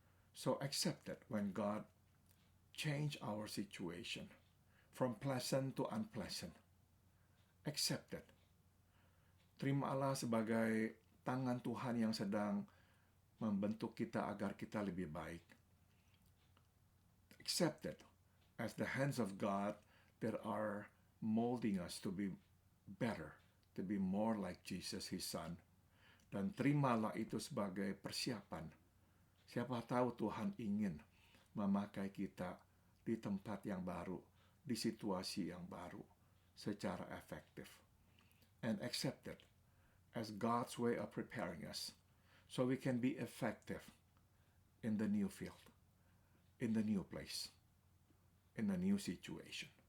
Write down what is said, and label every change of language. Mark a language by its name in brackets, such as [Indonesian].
[English] So accept it when God change our situation from pleasant to unpleasant. Accept it. [Indonesian] Terimalah sebagai tangan Tuhan yang sedang membentuk kita agar kita lebih baik. [English] Accept it as the hands of God that are molding us to be better, to be more like Jesus, His Son. [Indonesian] Dan terimalah itu sebagai persiapan. Siapa tahu Tuhan ingin memakai kita di tempat yang baru, di situasi yang baru, secara efektif. [English] And accept it as God's way of preparing us so we can be effective in the new field, in the new place, in the new situation.